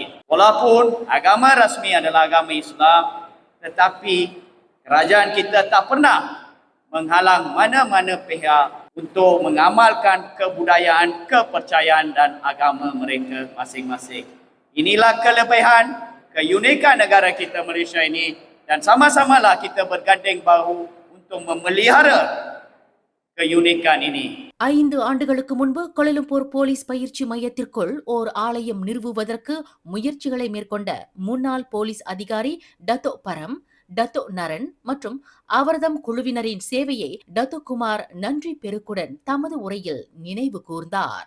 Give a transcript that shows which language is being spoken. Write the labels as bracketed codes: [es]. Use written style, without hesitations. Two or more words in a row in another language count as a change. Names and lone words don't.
[ms] Walaupun agama rasmi adalah agama Islam, tetapi kerajaan kita tak pernah menghalang mana-mana pihak untuk mengamalkan kebudayaan, kepercayaan dan agama mereka masing-masing. Inilah kelebihan, keunikan negara kita Malaysia ini, dan sama-samalah kita bergandeng bahu untuk memelihara keunikan ini. [ta] 5 ஆண்டுகளுக்கு முன்பு கோலாலம்பூர் போலீஸ் பயிற்சி மையத்திற்குள் ஓர் ஆலயம் நிறுவுவதற்கு முயற்சிகளை மேற்கொண்ட முன்னாள் போலீஸ் அதிகாரி டத்தோ பரம், டத்தோ நரன் மற்றும் அவர்தம் குழுவினரின் சேவையை டத்தோ குமார் நன்றி பெருக்குடன் தமது உரையில் நினைவு கூர்ந்தார்.